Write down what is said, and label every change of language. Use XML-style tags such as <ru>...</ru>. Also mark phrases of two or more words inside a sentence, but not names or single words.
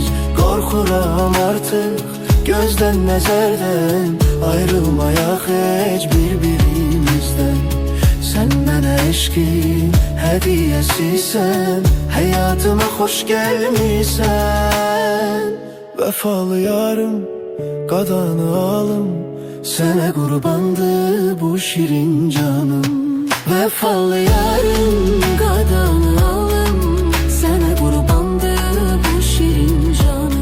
<tr>Korkuram artık gözden nezerden, ayrılmayak hiç birbirimizden. Sen bana eşkin hediyesisən, hayatıma hoş gelmişsən.</tr> <az>Vefalı yarım, qadanı alım, sənə qurbandı bu şirin canım. Vefalı yarım, qadanı alım, sənə qurbandı bu şirin canım.</az>